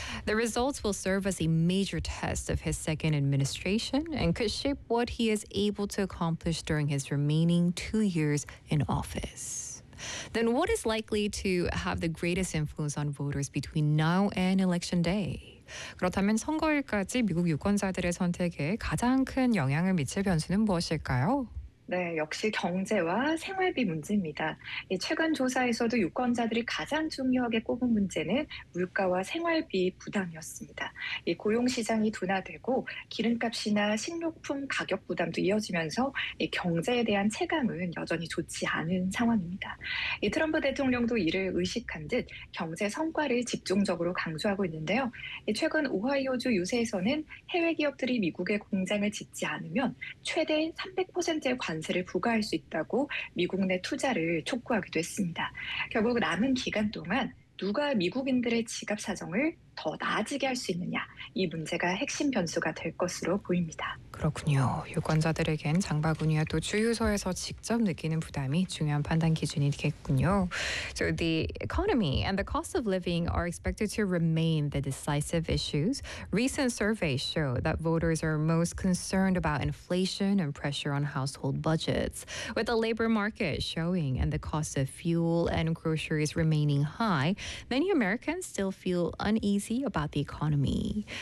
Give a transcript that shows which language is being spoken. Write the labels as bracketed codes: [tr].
[en] The results will serve as a major test of his second administration and could shape what he is able to accomplish during his remaining 2 years in office. Then what is likely to have the greatest influence on voters between now and election day? [ko] 그렇다면 선거일까지 미국 유권자들의 선택에 가장 큰 영향을 미칠 변수는 무엇일까요? 네, 역시 경제와 생활비 문제입니다. 최근 조사에서도 유권자들이 가장 중요하게 꼽은 문제는 물가와 생활비 부담이었습니다. 고용시장이 둔화되고 기름값이나 식료품 가격 부담도 이어지면서 경제에 대한 체감은 여전히 좋지 않은 상황입니다. 트럼프 대통령도 이를 의식한 듯 경제 성과를 집중적으로 강조하고 있는데요. 최근 오하이오주 유세에서는 해외 기업들이 미국에 공장을 짓지 않으면 최대 300%의 관세를 부과할 수 있다고 미국 내 투자를 촉구하기도 했습니다. 결국 남은 기간 동안 누가 미국인들의 지갑 사정을 더 나아지게 할 수 있느냐, 이 문제가 핵심 변수가 될 것으로 보입니다. 그렇군요. 유권자들에겐 장바구니와 또 주유소에서 직접 느끼는 부담이 중요한 판단 기준이 되겠군요. [en] So the economy and the cost of living are expected to remain the decisive issues. Recent surveys show that voters are most concerned about inflation and pressure on household budgets. With the labor market showing and the cost of fuel and groceries remaining high, many Americans still feel uneasy about the economy.